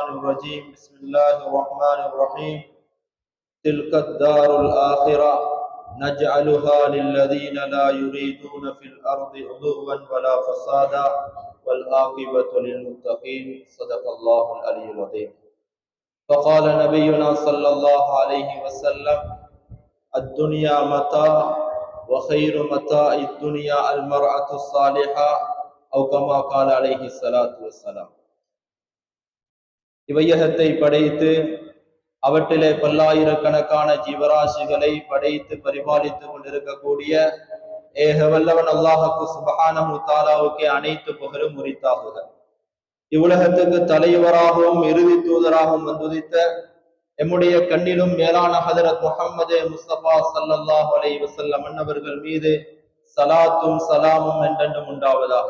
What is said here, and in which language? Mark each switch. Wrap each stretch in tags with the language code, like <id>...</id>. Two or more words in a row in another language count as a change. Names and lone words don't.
<ar>الرجيم بسم الله الرحمن الرحيم تلك الدار الآخرة نجعلها للذين لا يريدون في الأرض علوا ولا فسادا والعاقبة للمتقين صدق الله العلي العظيم فقال نبينا صلى الله عليه وسلم الدنيا متاع وخير متاع الدنيا المرأة الصالحة أو كما قال عليه الصلاة والسلام.</ar> <ta>இவையகத்தை படைத்து அவற்றிலே பல்லாயிரக்கணக்கான ஜீவராசிகளை படைத்து பரிபாலித்துக் கொண்டிருக்கக்கூடிய ஏக வல்லவன் அல்லாஹ்வுக்கு</ta> <ar>سبحانه وتعالى</ar> <ta>அனைத்து புகழும் உரித்தாகுக. இவ்வுலகத்துக்கு தலைவராகவும் இறுதி தூதராகவும் வந்துதித்த எம்முடைய கண்ணிலும் மேலான ஹதரத் முஹம்மது முஸ்தபா</ta> <ar>صلى الله عليه وسلم</ar> <ta>அன்னவர்கள் மீது சலாத்தும் சலாமும் என்றென்றும் உண்டாவதாக.</ta>